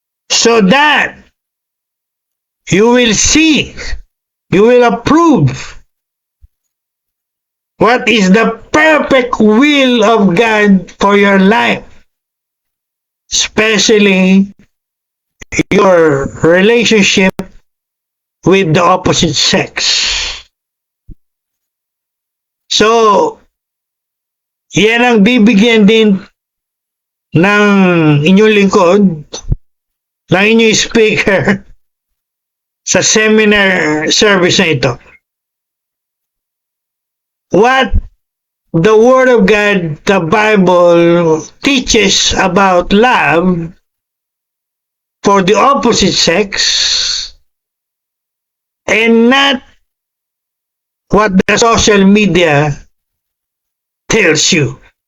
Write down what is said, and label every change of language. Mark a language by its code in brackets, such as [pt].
[en] so that you will see, you will approve what is the perfect will of God for your life, especially your relationship with the opposite sex. [tl] So, yan ang bibigyan din ng inyong lingkod, ng inyong speaker sa seminar service na ito. [en] What the Word of God, the Bible, teaches about love for the opposite sex, and not what the social media tells you.